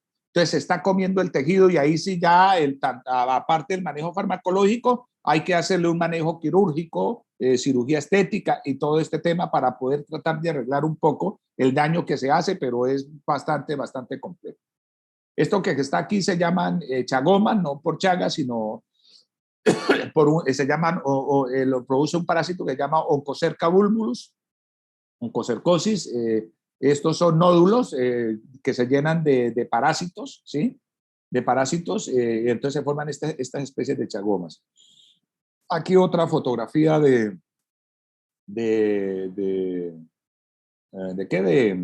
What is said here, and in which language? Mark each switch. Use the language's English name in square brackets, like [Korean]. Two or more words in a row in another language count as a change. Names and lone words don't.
[Spanish] Entonces se está comiendo el tejido y ahí sí ya, aparte del manejo farmacológico, hay que hacerle un manejo quirúrgico, cirugía estética y todo este tema para poder tratar de arreglar un poco el daño que se hace, pero es bastante complejo. Esto que está aquí se llaman chagomas, no por chagas, sino se llaman, lo produce un parásito que se llama Onchocerca bulbulus, oncocercosis. Estos son nódulos que se llenan de parásitos, ¿sí? De parásitos, y entonces se forman estas especies de chagomas. Aquí otra fotografía ¿de qué?